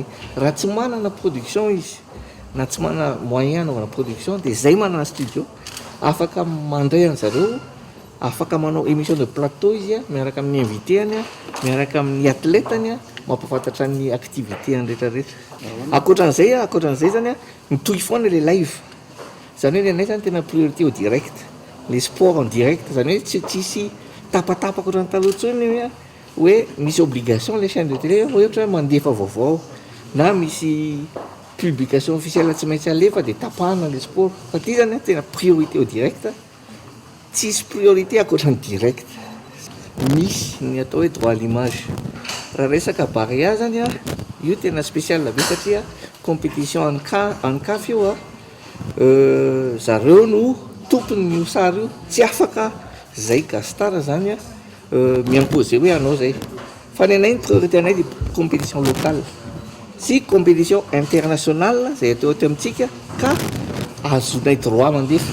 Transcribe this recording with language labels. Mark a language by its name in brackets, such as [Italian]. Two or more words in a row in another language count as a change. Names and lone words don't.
[Malagasy] Raha tsy manana production izy na tsy manana moyen anaovana production dia zay manana studio afaka mandray an'zareo, afaka manao [French] émission de plateau [Malagasy] izy miaraka amin'ny invité-any miaraka amin'ny atletany mampafantatra ny activité rehetrarehetra. Akoatran'izay zany mitohy foana le live. Zany hoe anay zany tena [French] priorité au direct, les sports en direct, [Malagasy] zany hoe tsisy tapatapaka ohatrany taloha intsony hoe misy [French] obligation les chaînes de télé [Malagasy] hoe ohatra mandefa vaovao na misy [French] publication officielle [Malagasy] tsy maintsy alefa dia tapahana le sport. Fa ty zany tena [French] priorité au direct, [Malagasy] tsisy priorité akoatra ny direct. Misy ny atao hoe [French] droit à l'image. [Malagasy] Raha resaka barea zany io tena spécial be satria compétition ANCAF io zareo no tompony io sary io, tsy afaka zay Gastar zany miampose hoe anao zay. Fa ny anay ny priorité anay dia [French] compétition locale [Malagasy] sy [French] compétition internationale [Malagasy] zay atao amintsika ka azonay droit mandefa.